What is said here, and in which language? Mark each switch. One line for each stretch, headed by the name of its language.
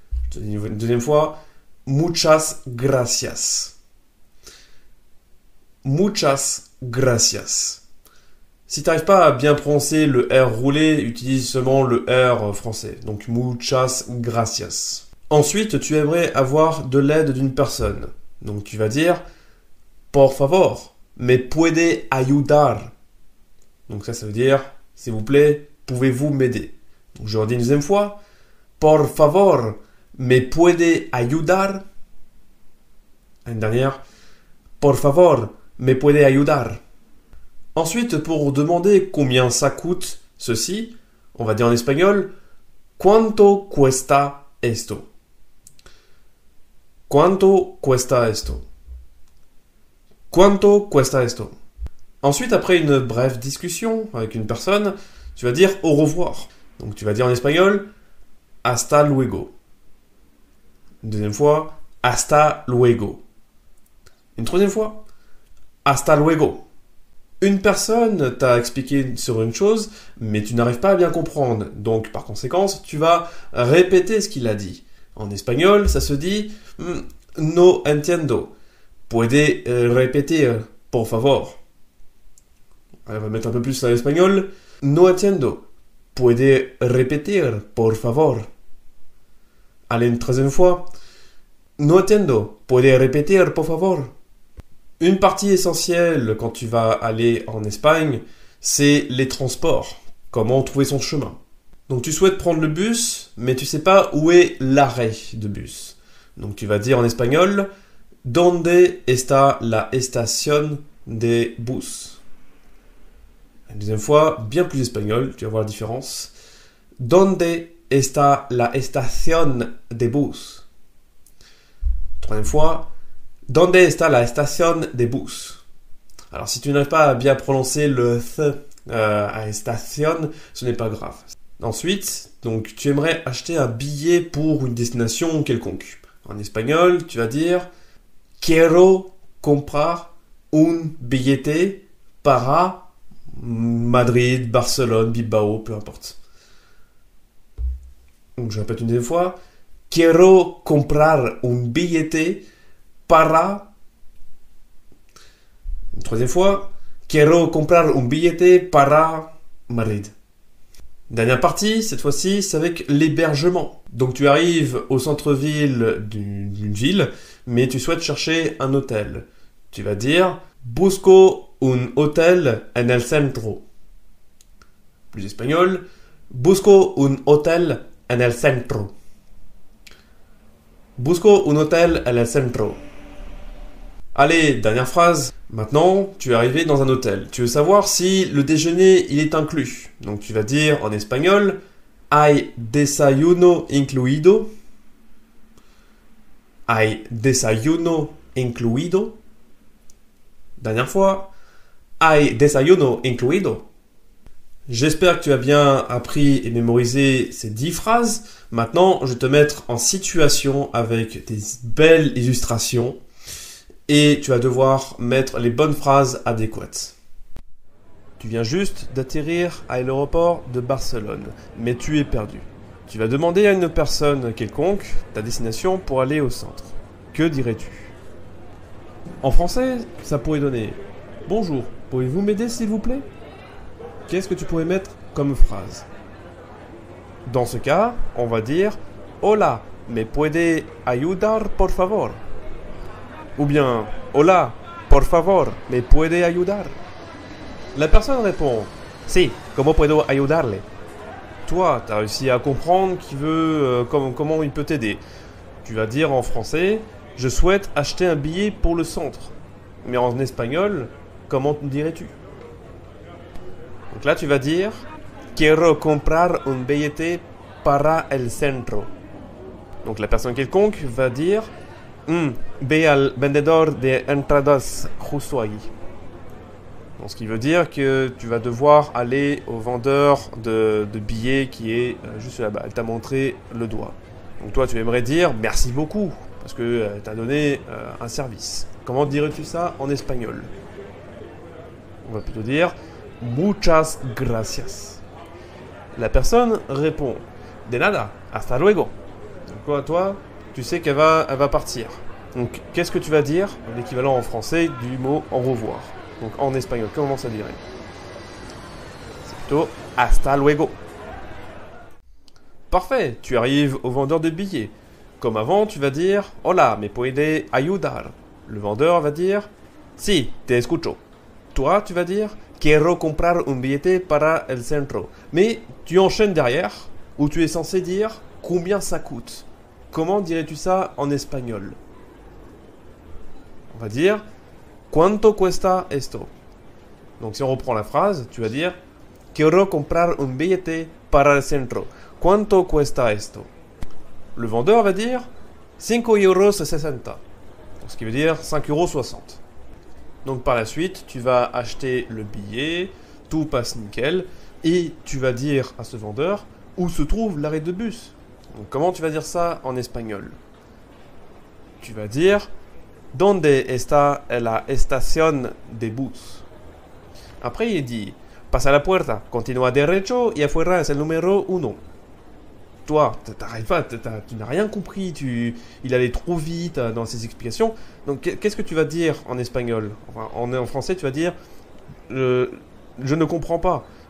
French: Je te dis une deuxième fois.
Spanish: Muchas gracias. Muchas gracias.
French: Si tu n'arrives pas à bien prononcer le R roulé, utilise seulement le R français. Donc,
Spanish: muchas gracias.
French: Ensuite, tu aimerais avoir de l'aide d'une personne. Donc, tu vas dire
Spanish: por favor, me puede ayudar.
French: Donc, ça veut dire s'il vous plaît, pouvez-vous m'aider? Donc, je redis une deuxième fois.
Spanish: Por favor, me puede ayudar.
French: Une dernière.
Spanish: Por favor, me puede ayudar.
French: Ensuite, pour demander combien ça coûte ceci, on va dire en espagnol «
Spanish: Cuánto cuesta esto ?» Cuánto cuesta esto? Cuánto cuesta esto?
French: Ensuite, après une brève discussion avec une personne, tu vas dire « au revoir ». Donc tu vas dire en espagnol «
Spanish: hasta luego ».
French: Une deuxième fois «
Spanish: hasta luego ».
French: Une troisième fois «
Spanish: hasta luego ».
French: Une personne t'a expliqué sur une chose, mais tu n'arrives pas à bien comprendre. Donc, par conséquent, tu vas répéter ce qu'il a dit. En espagnol, ça se dit «
Spanish: No entiendo. Puede repetir, por favor ».
French: On va mettre un peu plus à l'espagnol.
Spanish: « No entiendo. Puede repetir, por favor ».
French: Allez, une troisième fois.
Spanish: « No entiendo. Puede repetir, por favor ».
French: Une partie essentielle quand tu vas aller en Espagne, c'est les transports. Comment trouver son chemin. Donc tu souhaites prendre le bus, mais tu ne sais pas où est l'arrêt de bus. Donc tu vas dire en espagnol «
Spanish: Donde está la estación de bus ?»
French: Une deuxième fois, bien plus espagnol, tu vas voir la différence.
Spanish: « Donde está la estación de bus ?»
French: Troisième fois,
Spanish: ¿Dónde está la estación de bus?
French: Alors, si tu n'arrives pas à bien prononcer le th à estación, ce n'est pas grave. Ensuite, donc, tu aimerais acheter un billet pour une destination quelconque. En espagnol, tu vas dire
Spanish: Quiero comprar un billete para
French: Madrid, Barcelone, Bilbao, peu importe. Donc, je répète une deuxième fois.
Spanish: Quiero comprar un billete para.
French: Une troisième fois.
Spanish: Quiero comprar un billete para Madrid.
French: Dernière partie, cette fois-ci, c'est avec l'hébergement. Donc tu arrives au centre-ville d'une ville, mais tu souhaites chercher un hôtel. Tu vas dire
Spanish: Busco un hotel en el centro.
French: Plus espagnol.
Spanish: Busco un hotel en el centro. Busco un hotel en el centro.
French: Allez, dernière phrase. Maintenant, tu es arrivé dans un hôtel. Tu veux savoir si le déjeuner, il est inclus. Donc tu vas dire en espagnol,
Spanish: hay desayuno incluido. Hay desayuno incluido. Dernière fois, hay desayuno incluido.
French: J'espère que tu as bien appris et mémorisé ces 10 phrases. Maintenant, je vais te mettre en situation avec des belles illustrations et tu vas devoir mettre les bonnes phrases adéquates. Tu viens juste d'atterrir à l'aéroport de Barcelone, mais tu es perdu. Tu vas demander à une personne quelconque ta destination pour aller au centre. Que dirais-tu? En français, ça pourrait donner « Bonjour, pourriez-vous m'aider s'il vous plaît ?» Qu'est-ce que tu pourrais mettre comme phrase? Dans ce cas, on va dire «
Spanish: Hola, ¿me puede ayudar por favor ?» Ou bien « Hola, por favor, ¿me puede ayudar ?»
French: La personne répond
Spanish: « Si, ¿cómo puedo ayudarle ?»
French: Toi, tu as réussi à comprendre qu'il veut, comment il peut t'aider. Tu vas dire en français « Je souhaite acheter un billet pour le centre ». Mais en espagnol, comment dirais-tu? Donc là, tu vas dire
Spanish: Quiero comprar un billete para el centro.
French: Donc la personne quelconque va dire
Spanish: Ve al vendedor de entradas justo ahí.
French: Donc ce qui veut dire que tu vas devoir aller au vendeur de billets qui est juste là-bas. Elle t'a montré le doigt. Donc toi, tu aimerais dire merci beaucoup parce qu'elle t'a donné un service. Comment dirais-tu ça en espagnol? On va plutôt dire
Spanish: Muchas gracias.
French: La personne répond
Spanish: De nada, hasta luego.
French: Donc toi, tu sais qu'elle va partir. Donc qu'est-ce que tu vas dire? L'équivalent en français du mot au revoir. Donc en espagnol, comment ça dirait? C'est plutôt
Spanish: hasta luego.
French: Parfait, tu arrives au vendeur de billets. Comme avant, tu vas dire
Spanish: Hola, ¿me puede ayudar?
French: Le vendeur va dire
Spanish: Si, te escucho.
French: Toi, tu vas dire
Spanish: Quiero comprar un billete para el centro.
French: Mais tu enchaînes derrière, où tu es censé dire combien ça coûte. Comment dirais-tu ça en espagnol? On va dire
Spanish: Cuánto cuesta esto?
French: Donc si on reprend la phrase, tu vas dire
Spanish: Quiero comprar un billete para el centro. Cuánto cuesta esto?
French: Le vendeur va dire 5,60 €. Ce qui veut dire 5,60 €. Donc par la suite, tu vas acheter le billet, tout passe nickel, et tu vas dire à ce vendeur où se trouve l'arrêt de bus. Donc comment tu vas dire ça en espagnol? Tu vas dire
Spanish: Donde está la estación de bus? Après, il dit Pasa la puerta, continúa derecho y afuera es el número 1.
French: Toi, t'arrives pas, tu n'as rien compris, il allait trop vite dans ses explications. Donc, qu'est-ce que tu vas dire en espagnol? Enfin, en français, tu vas dire je ne comprends pas.